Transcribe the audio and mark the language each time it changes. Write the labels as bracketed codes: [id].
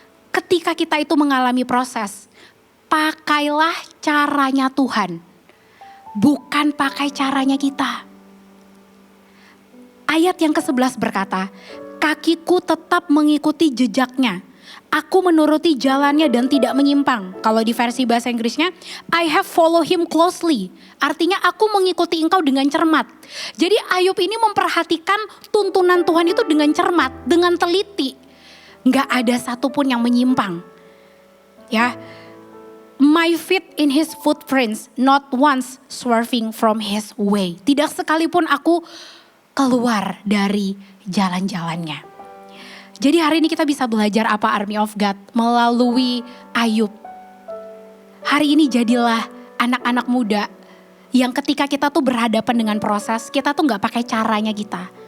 [id] Ketika kita itu mengalami proses, pakailah caranya Tuhan, bukan pakai caranya kita. Ayat yang ke-11 berkata, kakiku tetap mengikuti jejaknya. Aku menuruti jalannya dan tidak menyimpang. Kalau di versi bahasa Inggrisnya, [en] I have follow him closely. [id] Artinya aku mengikuti engkau dengan cermat. Jadi Ayub ini memperhatikan tuntunan Tuhan itu dengan cermat, dengan teliti. Gak ada satupun yang menyimpang. [en] Ya, my feet in his footprints, not once swerving from his way. [id] Tidak sekalipun aku keluar dari jalan-jalannya. Jadi hari ini kita bisa belajar apa Army of God melalui Ayub. Hari ini jadilah anak-anak muda yang ketika kita tuh berhadapan dengan proses, kita tuh gak pakai caranya kita.